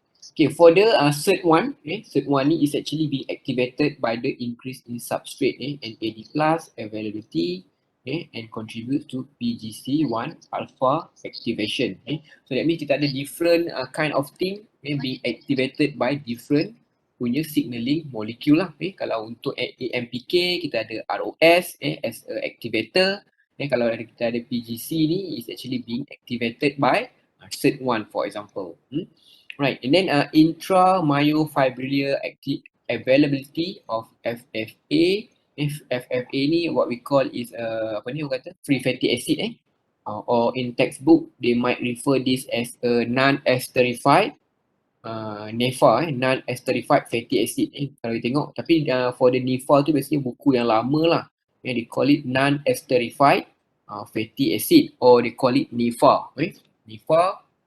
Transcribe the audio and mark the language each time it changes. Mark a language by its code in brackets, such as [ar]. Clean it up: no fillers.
[en] Okay, for the SIRT1, SIRT1 ni is actually being activated by the increase in substrate and AD plus availability and contributes to PGC1 alpha activation. So that means [ms] kita ada [en] different kind of thing being activated by different [ms] punya [en] signaling molecule lah. [ms] Kalau untuk AMPK, kita ada ROS [en] as a activator. [ms] Kalau kita ada [en] PGC ni is actually being activated by SIRT1 for example. Right, and then intramyofibrillar availability of FFA. FFA ni what we call is free fatty acid or in textbook they might refer this as a non-esterified NEFA non-esterified fatty acid [ms] kalau you tengok, tapi [en] for the NEFA [ms] tu biasanya buku yang lama [en] lah, they call it non-esterified fatty acid or they call it NEFA. NEFA.